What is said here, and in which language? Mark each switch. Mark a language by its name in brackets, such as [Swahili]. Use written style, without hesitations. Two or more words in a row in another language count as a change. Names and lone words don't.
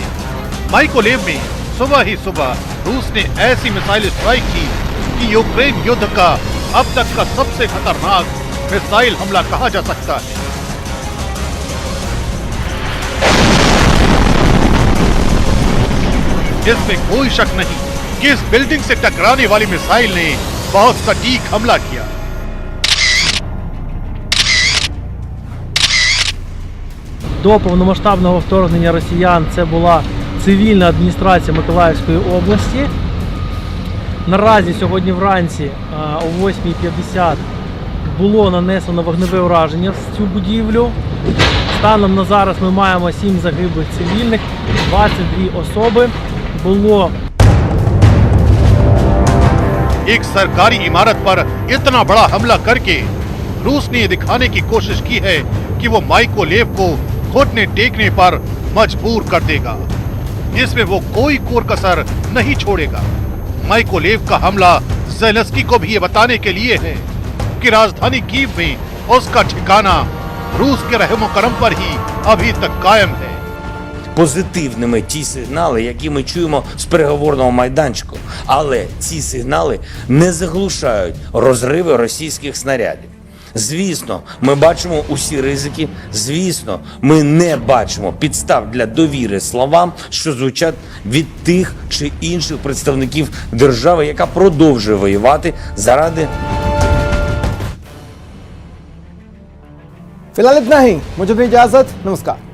[Hindi] माइकोलेव में सुबह ही सुबह रूस ने ऐसी [English] missile strike [Hindi] की कि यूक्रेन युद्ध का अब तक का सबसे खतरनाक मिसाइल हमला कहा जा सकता है। इसमें कोई शक नहीं कि इस बिल्डिंग से टकराने वाली मिसाइल ने बहुत सटीक हमला किया। [Ukrainian] До повномасштабного вторгнення росіян це була цивільна адміністрація Миколаївської області. Наразі сьогодні вранці о 8:50 було нанесено вогневе ураження в цю будівлю. Станом на зараз ми маємо 7 загиблих цивільних, 22 особи. Було [Hindi] एक सरकारी इमारत पर इतना बड़ा हमला करके रूस ने ये दिखाने की कोशिश की है कि वो माइकोलेव को घुटने टेकने पर मजबूर कर देगा। इसमें वो कोई कोर कसर नहीं छोड़ेगा। माइकोलेव का हमला ज़ेलेंस्की को भी ये बताने के लिए है कि राजधानी कीव में उसका ठिकाना रूस के रहमो करम पर ही अभी तक कायम है। [Ukrainian] Позитивними ті сигнали, які ми чуємо з переговорного майданчику. Але ці сигнали не заглушають розриви російських снарядів. Звісно, ми бачимо усі ризики. Звісно, ми не бачимо підстав для довіри словам, що звучать від тих чи інших представників держави, яка продовжує воювати заради. [Hindi] फिलहाल इतना ही, मुझे दो इजाजत, नमस्कार।